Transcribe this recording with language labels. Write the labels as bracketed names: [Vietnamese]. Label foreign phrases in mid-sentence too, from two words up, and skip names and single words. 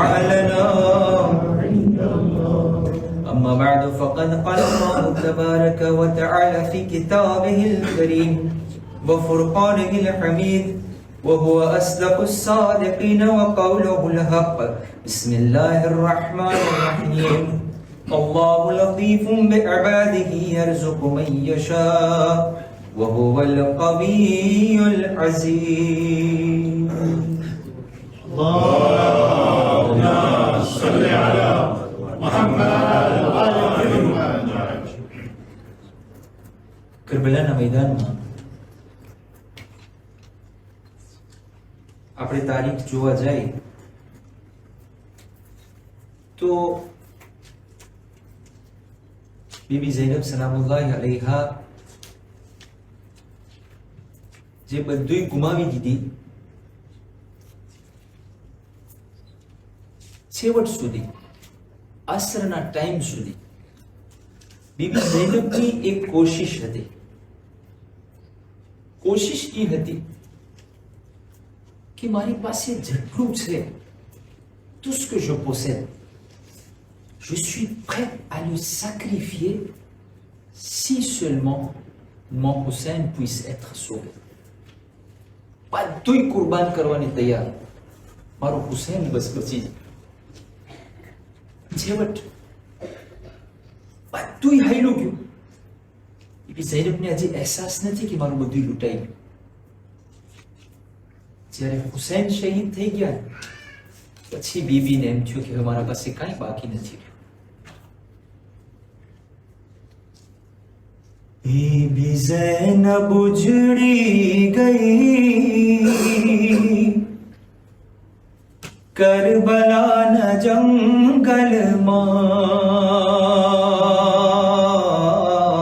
[Arabic] لنا عند الله أما بعد فقد قال الله تبارك وتعالى في كتابه الكريم وفرقانه الحميد وهو أصدق الصادقين وقوله الحق بسم الله الرحمن الرحيم الله لطيف بعباده يرزق من يشاء وهو القوي العزيز اللهم صل على محمد وعلى محمد [Gujarati] કરબલાના મેદાનમાં આપણે તારીખ જોવા જાય તો બીબી ઝૈનબ [Arabic] سلام الله عليها [Gujarati] જે બધું ગુમાવી દીધી છેવટ સુધી આસરના ટાઈમ સુધી બીબી ઝૈનબની એક કોશિશ હતી કોશિશ એ હતી કે મારી પાસે જેટલું છે [French] tout ce que je possède je suis prêt à le sacrifier si seulement mon Hussein puisse être sauvé [Gujarati] બધુંય કુરબાન કરવાની તૈયાર મારો હુસૈન બસ બચી જાય છેવટ બધુંય હાઈલું ગયું બીબી ઝૈનબને હજી અહેસાસ નથી કે મારું બધું લૂંટાઈ ગયું જ્યારે હુસૈન શહીદ થઈ ગયા પછી બીબીને એમ થયું કે હવે મારા પાસે કાંઈ બાકી નથી રહ્યું બીબી ઝૈનબ ઉજડી ગઈ કરબલા ન જંગલ માં